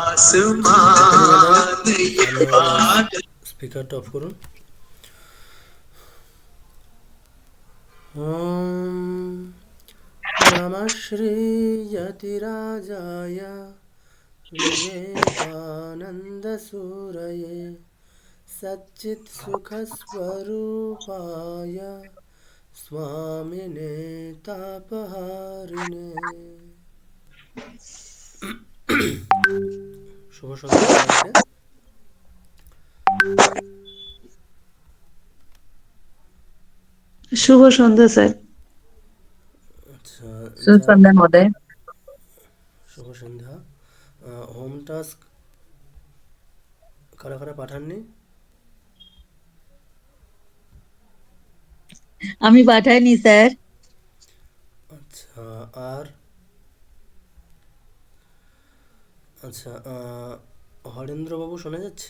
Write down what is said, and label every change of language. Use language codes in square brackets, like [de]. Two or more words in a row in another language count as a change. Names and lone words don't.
[bn] স্পিকারটা অফ করুন। [sa] ওম নমঃ শ্রী যতিরাজায় विवेकानंद सूरये सच्चित् सुख स्वरूपाय स्वामिने तापहारिणे। [bn] শুভ সন্ধ্যা সবাইকে। [hi] शुभ सन्ध्या सर। [bn] আচ্ছা, [hi] शुभ [bn] যারা [hi] सन्ध्या महोदय। [bn] শুভ সন্ধ্যা। হোম টাস্ক কারা কারা পাঠাননি? আমি পাঠাইনি স্যার। আচ্ছা, আর আচ্ছা, হরেন্দ্রবাবু শোনা যাচ্ছে?